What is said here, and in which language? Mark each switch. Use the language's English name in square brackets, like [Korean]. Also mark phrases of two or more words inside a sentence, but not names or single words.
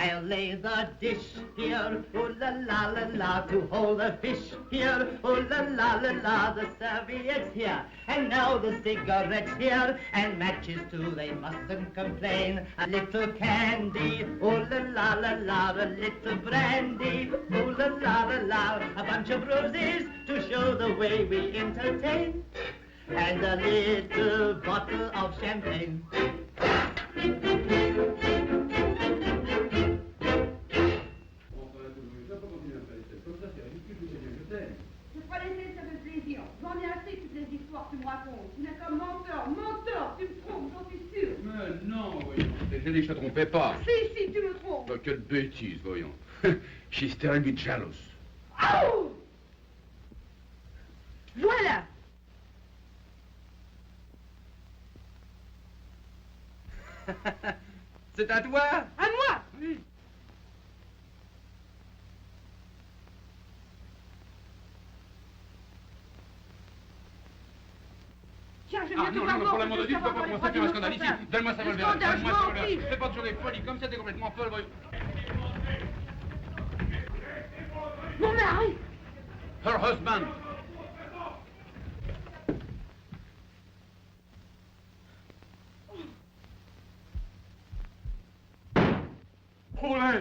[English] lay the dish here, ooh la la la la, to hold the fish here, ooh la la la la, the serviette's here, and now the cigarettes here, and matches too, they mustn't complain. A little candy, ooh la la la la, a little brandy, ooh la la la la, a bunch of roses to show the way we entertain, and a little bottle of champagne. [French] Je crois laisser, ça fait plaisir. J'en ai assez toutes les histoires que tu me racontes. Tu n'es qu'un menteur, menteur, tu me trompes, j'en suis sûr. Mais non, voyons. J'ai dit que je te trompais pas. Si, tu me trompes. Bah, quelle bêtise, voyons. [English] She's terribly jealous. [French] Oh! Voilà. C'est à toi? À moi. Oui. Tiens, je Ah viens non, te voir non, pour l'amour de Dieu, tu peux pas commencer à faire un scandale ici. Donne-moi ça, Volver. Donne-moi ça, Volver. Fais pas toujours des folies comme ça, t'es complètement folle, voyons. Mon mari. [English] Her husband. Paulette!